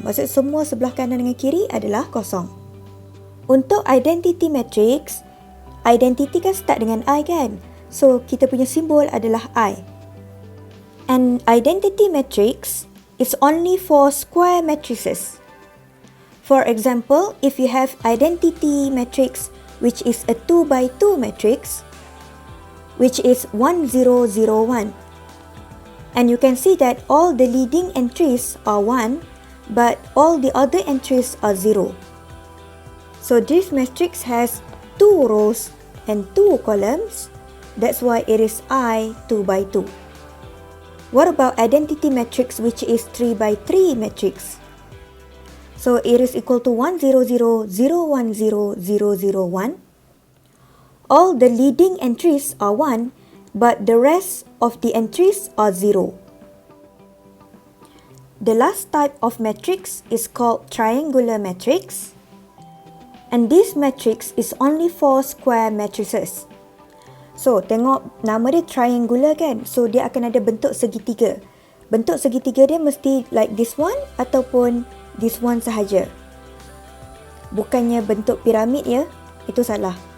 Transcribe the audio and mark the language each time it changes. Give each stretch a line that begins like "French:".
Malay: Maksud semua sebelah kanan dengan kiri adalah kosong. Untuk identity matrix, identity kan start dengan I kan? So, kita punya simbol adalah I.
English: And identity matrix is only for square matrices. For example, if you have identity matrix which is a 2 by 2 matrix, which is 1, 0, 0, 1. And you can see that all the leading entries are 1, but all the other entries are 0. So this matrix has 2 rows and 2 columns. That's why it is I 2 by 2. What about identity matrix which is 3 by 3 matrix? So it is equal to 1, 0, 0, 0, 1, 0, 0, 0, 1. All the leading entries are 1, but the rest of the entries are 0. The last type of matrix is called triangular matrix. And this matrix is only for square matrices.
Malay: So, tengok nama dia triangular kan? So, dia akan ada bentuk segitiga. Bentuk segitiga dia mesti
English: like this one
Malay: ataupun
English: this one
Malay: sahaja. Bukannya bentuk piramid ya, itu salah.